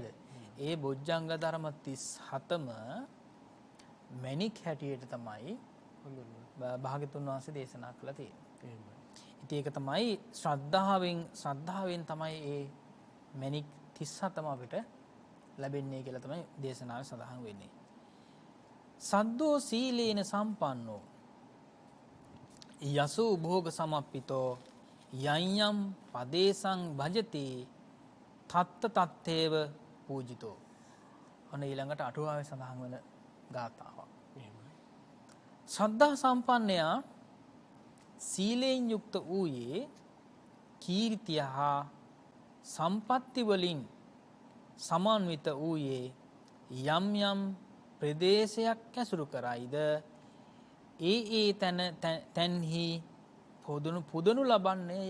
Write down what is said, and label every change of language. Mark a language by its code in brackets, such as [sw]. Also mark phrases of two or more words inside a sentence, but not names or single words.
[si] ඒ බොජ්ජංග ධර්ම 37ම මණික් හැටියට තමයි භාග්‍යතුන් වහන්සේ දේශනා කළා තියෙන්නේ. ඉතින් ඒක තමයි ශ්‍රද්ධාවෙන් තමයි ඒ මණික් 37ම අපිට ලැබෙන්නේ කියලා තමයි දේශනාවේ සඳහන් වෙන්නේ. [pi] සද්දෝ සීලේන සම්පන්නෝ යසෝ භෝග සමප්පිතෝ යඤ්ඤම් පදේසං භජති තත්ත තත්තේව පූජිතෝ. [si] ඔන්න ඊළඟට අටුවාවේ සඳහන් වෙන ගාථාවක්. ශ්‍රද්ධා සම්පන්නයා සීලයෙන් යුක්ත වූයේ කීර්තිය හා සම්පත්ති වලින් සමන්විත වූයේ යම් යම් ප්‍රදේශයක් ඇසුරු කරයිද ඒ තැන්හි පුදනු ලබන්නේය.